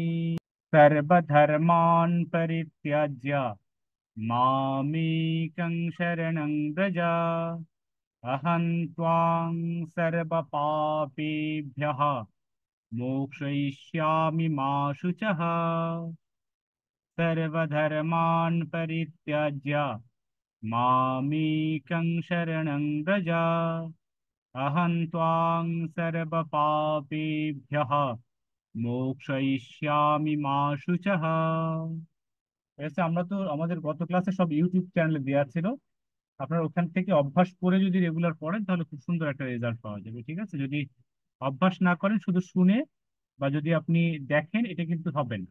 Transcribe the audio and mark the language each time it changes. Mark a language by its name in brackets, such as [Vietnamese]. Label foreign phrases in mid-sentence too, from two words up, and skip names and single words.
[Sanskrit] सर्वधर्मान् परित्यज्य मामेकं शरणं व्रज अहं त्वां सर्वपापेभ्यः मोक्षयिष्यामि मा शुचः। सर्वधर्मान् परित्यज्य मामेकं शरणं व्रज अहं त्वां सर्वपापेभ्यः মোক্ষয়িষ্যামি মা শুচঃ। [Bangla] এসে আমরা তো আমাদের গত ক্লাসে সব ইউটিউব চ্যানেলে দেওয়া ছিল। আপনার ওখান থেকে অভ্যাস করে যদি রেগুলার পড়েন তাহলে খুব সুন্দর একটা রেজাল্ট পাওয়া যাবে। ঠিক আছে, যদি অভ্যাস না করেন শুধু শুনে বা যদি আপনি দেখেন এটা কিন্তু হবে না।